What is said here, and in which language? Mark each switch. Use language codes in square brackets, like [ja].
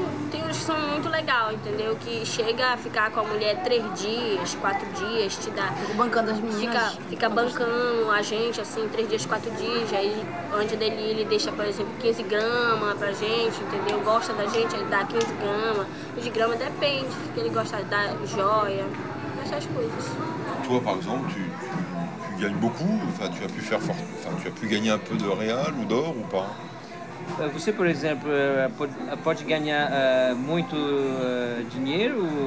[pt] Tem uns que são muito legais, entendeu? Que chega a ficar com a mulher 3 dias, 4 dias, te dá... Fica bancando as meninas. Fica bancando a gente, assim, 3 dias, 4 dias. Aí, onde ele deixa, por exemplo, 15 gramas pra gente, entendeu? Gosta da gente, ele dá 15 gramas. De grama depende, que ele gosta de dar joia, essas coisas. [fr] Toi, par exemple, tu gagnes beaucoup, enfin, tu as pu gagner un peu de réal ou d'or ou pas? [pt] Você, por exemplo, pode ganhar muito dinheiro?